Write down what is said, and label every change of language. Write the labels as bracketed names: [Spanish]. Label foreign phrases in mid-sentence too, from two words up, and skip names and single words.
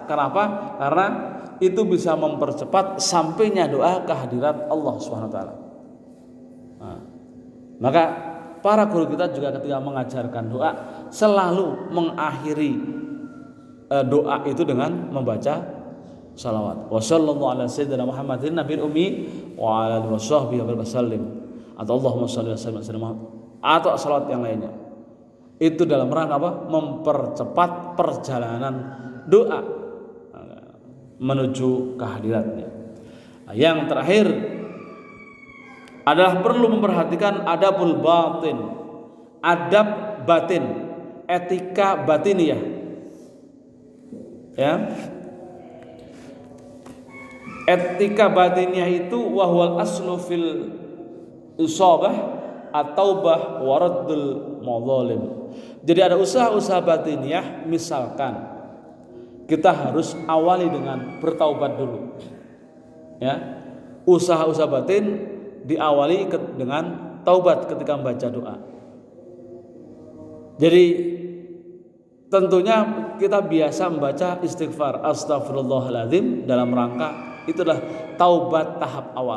[Indonesian] Kenapa? Karena itu bisa mempercepat sampainya doa ke hadirat Allah [Arabic] سبحانه وتعالى. [Indonesian] Nah, maka para guru kita juga ketika mengajarkan doa selalu mengakhiri doa itu dengan membaca salawat. [Arabic] وصلى الله على سيدنا محمد النبي الأمي وعلى آله وصحبه وسلم. [Indonesian] Atau [Arabic] اللهم صل على سيدنا محمد [Indonesian] atau salawat yang lainnya. Itu dalam rangka apa? Mempercepat perjalanan doa menuju kehadiratnya. Yang terakhir adalah perlu memperhatikan [Arabic] أدب الباطن, [Indonesian] adab batin, etika batiniyah. [Arabic] Ya. [Indonesian] Etika batiniyah itu [Arabic] وهو الأصل في الإصابة التوبة ورد المظالم. [Indonesian] Jadi ada usaha-usaha batiniyah, misalkan kita harus awali dengan bertaubat dulu. Ya. Usaha-usaha batin diawali dengan taubat ketika membaca doa. Jadi tentunya kita biasa membaca istighfar astagfirullahaladzim dalam rangka itulah taubat tahap awal.